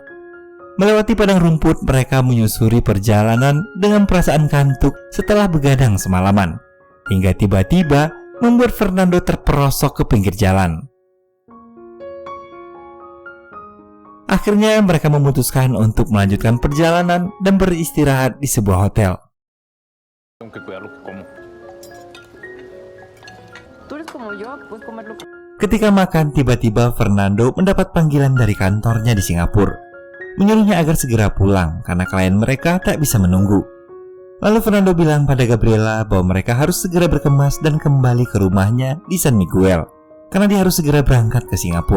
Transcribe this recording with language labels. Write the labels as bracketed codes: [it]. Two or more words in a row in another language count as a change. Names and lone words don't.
[id] Melewati padang rumput, mereka menyusuri perjalanan dengan perasaan kantuk setelah begadang semalaman, hingga tiba-tiba membuat Fernando terperosok ke pinggir jalan. Akhirnya mereka memutuskan untuk melanjutkan perjalanan dan beristirahat di sebuah hotel. [es] Tengo que cuidar lo que como. Tú eres como yo, puedes comer lo que... [id] Ketika makan, tiba-tiba Fernando mendapat panggilan dari kantornya di Singapura, menyuruhnya agar segera pulang karena klien mereka tak bisa menunggu. Lalu Fernando bilang pada Gabriela bahwa mereka harus segera berkemas dan kembali ke rumahnya di San Miguel karena dia harus segera berangkat ke Singapura.